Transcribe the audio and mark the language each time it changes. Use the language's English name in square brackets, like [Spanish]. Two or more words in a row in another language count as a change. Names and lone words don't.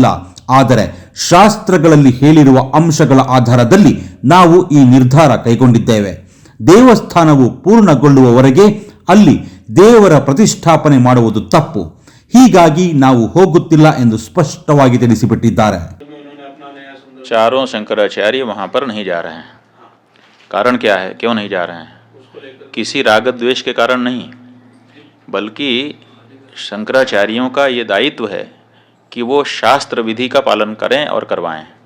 [Kannada] ಆದರೆ ಶಾಸ್ತ್ರಗಳಲ್ಲಿ ಹೇಳಿರುವ ಅಂಶಗಳ ಆಧಾರದಲ್ಲಿ ನಾವು ಈ ನಿರ್ಧಾರ ಕೈಗೊಂಡಿದ್ದೇವೆ. ದೇವಸ್ಥಾನವು ಪೂರ್ಣಗೊಳ್ಳುವವರೆಗೆ ಅಲ್ಲಿ ದೇವರ ಪ್ರತಿಷ್ಠಾಪನೆ ಮಾಡುವುದು ತಪ್ಪು. ಹೀಗಾಗಿ ನಾವು ಹೋಗುತ್ತಿಲ್ಲ ಎಂದು ಸ್ಪಷ್ಟವಾಗಿ ತಿಳಿಸಿಬಿಟ್ಟಿದ್ದಾರೆ. [Hindi] चारों शंकराचार्य वहाँ पर नहीं जा रहे हैं. कारण क्या है, क्यों नहीं जा रहे हैं? किसी राग द्वेष के कारण नहीं, बल्कि शंकराचार्यों का ये दायित्व है कि वो शास्त्र विधि का पालन करें और करवाएं.